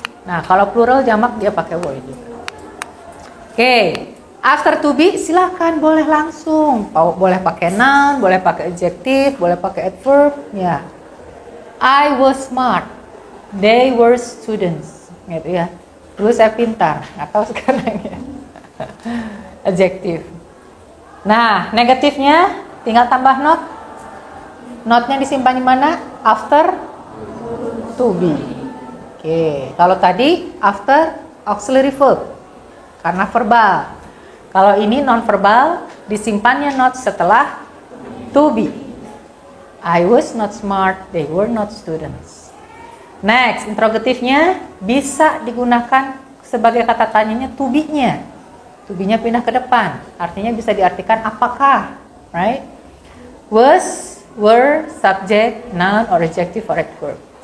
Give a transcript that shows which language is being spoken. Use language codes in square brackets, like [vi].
[id] Nah, kalau plural jamak dia pakai were juga. Oke. After to be silakan boleh langsung, boleh pakai noun, boleh pakai adjective, boleh pakai adverb, ya. [en] I was smart, they were students, gitu ya. [id] Dulu saya pintar, nggak tahu sekarang ya. Adjective. Nah, negatifnya tinggal tambah not. Notnya disimpan di mana? After to be. Oke, kalau tadi after auxiliary verb karena verbal. Kalau ini non-verbal, disimpannya not setelah to be. [en] I was not smart, they were not students. [id] Next, interrogatifnya bisa digunakan sebagai kata tanyanya to be-nya. To be-nya pindah ke depan, artinya bisa diartikan apakah, right? [en] Was, were, subject, noun, or adjective, or adverb.